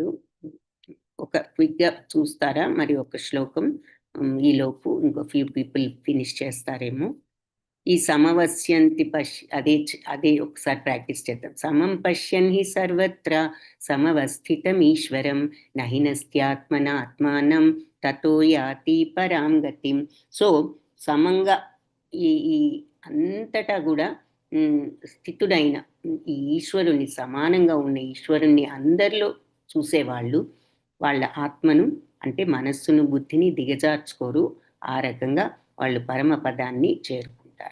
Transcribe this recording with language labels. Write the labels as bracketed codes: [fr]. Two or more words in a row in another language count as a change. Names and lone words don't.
[te] ఒక క్విక్గా చూస్తారా మరి ఒక శ్లోకం? ఈలోపు ఇంకో [en] few people finish [te] చేస్తారేమో. ఈ సమవస్యంతి అదే ఒకసారి ప్రాక్టీస్ చేద్దాం. [sa] సమం పశ్యన్ హి సర్వత్ర సమవస్థితం ఈశ్వరం నహి నస్త్యాత్మన ఆత్మానం తతో యాతి పరాం గతిం. [te] సో సమంగా ఈ అంతటా కూడా స్థితుడైన ఈ ఈశ్వరుని, సమానంగా ఉన్న ఈశ్వరుణ్ణి అందరిలో చూసేవాళ్ళు వాళ్ళ ఆత్మను, అంటే మనస్సును, బుద్ధిని దిగజార్చుకోరు. ఆ రకంగా వాళ్ళు పరమ పదాన్ని చేరుకుంటారు.